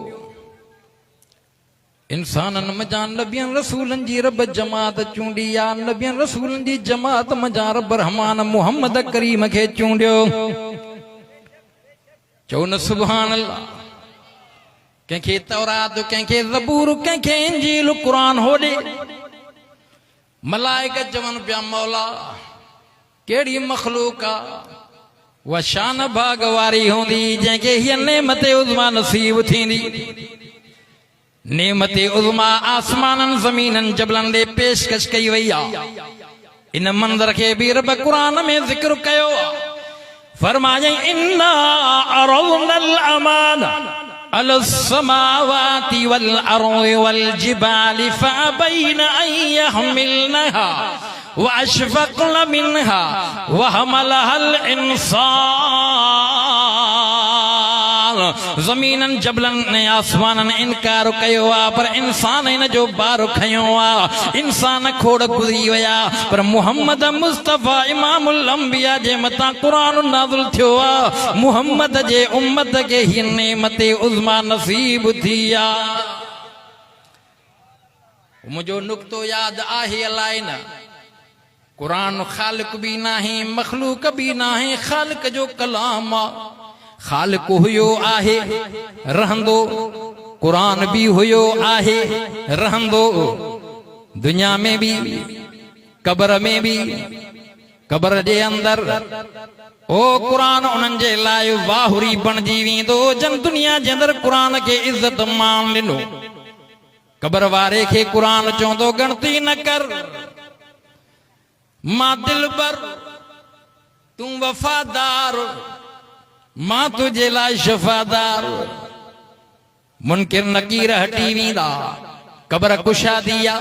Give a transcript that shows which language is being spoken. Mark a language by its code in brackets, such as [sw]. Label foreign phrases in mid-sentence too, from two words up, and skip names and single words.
[sd] इंसानन मजा नबियन रसूलन जी रब जमात चूंडिया नबियन रसूलन जी जमात मजा रब रहमान मोहम्मद करीम के चूंडियो चौन [ar] سبحان الله [sd] कंखे तौरात कंखे ज़बूर कंखे इंजील कुरान होडे मलाइक चवन पिया मौला केड़ी मखलूक आ वह शान भाग वारी होंदी जंहिंखे हीअ नेमत उज़मा नसीब थींदी नेमते उज़मा आसमानन ज़मीनन जबलन दे पेशकश कई वई आ। इन मंज़र के भी रब कुरान में ज़िक्र कयो। [ar] فرمائے إنا عرضنا الأمانة على السماوات والأرض والجبال فأبين أن يحملنها وأشفقن منها وحملها الإنسان. [sd] ज़मीनन जबलन ने आसमानन इनकार कयो आ, पर इंसान इन जो बार खयो आ। इंसान खोड़ गुज़री वया, पर मुहम्मद मुस्तफ़ा इमामुल अंबिया जे मता कुरान नाज़िल थियो आ। मुहम्मद जे उम्मत के ही नेमते उज़मा नसीब थी आ। मुझो नुक्तो याद आहे अलाए न, कुरान खालिक भी नाही मखलूक भी नाही, खालिक जो कलाम आ। खालिक हुयो आहे रहंदो, कुरान भी हुयो आहे रहंदो, दुनिया में भी कब्र में भी। कब्र जे अंदर ओ कुरान उन्हनि जे लाइ वाहुरी बणजी वेंदो, जन दुनिया जे अंदर कुरान के इज्जत मान ॾिनो। कब्र वारे खे कुरान चवंदो गणती न कर, मां दिलबर तूं वफादार, मां तुझे लाइ शफ़ादार। मुनकिर नकीर हटी वेंदा, कब्र कुशादी आ।